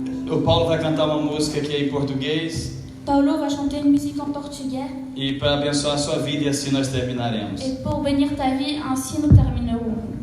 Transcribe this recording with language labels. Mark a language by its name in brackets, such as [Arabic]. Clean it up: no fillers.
[Portuguese] o Paulo vai cantar uma música aqui em português. [French] Paulo va chanter une musique en portugais. [Portuguese] E para abençoar a sua vida, e assim nós terminaremos. [French] Et pour bénir ta vie, ainsi nous terminerons.